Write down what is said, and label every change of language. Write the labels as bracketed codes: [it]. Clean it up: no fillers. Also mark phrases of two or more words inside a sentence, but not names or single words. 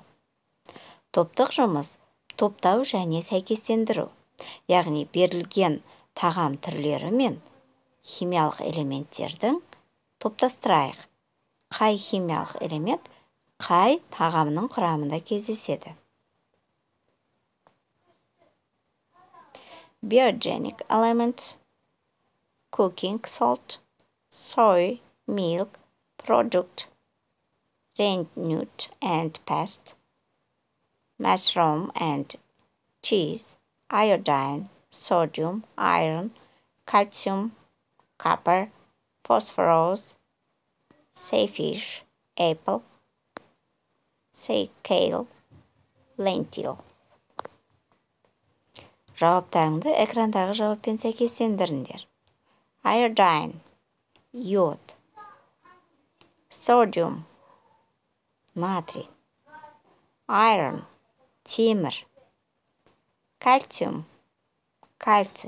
[kk] Топтық жұмыс: топтау және сәйкестендіру, яғни берілген тағам түрлері мен химиялық элементтердің топтастырайық. Қай химиялық элемент қай тағамның құрамында кездеседі? [en] Biogenic elements: cooking salt, soy, milk, product, rennet and paste, mushroom and cheese, iodine, sodium, iron, calcium, copper, phosphorus, sausage, apple, kale, lentil. [kk] Жауаптарыңды экрандағы жауаппен сәйкестендіріңдер. Iodine – йод. Sodium – натрий. Iron – темір. Calcium – кальций.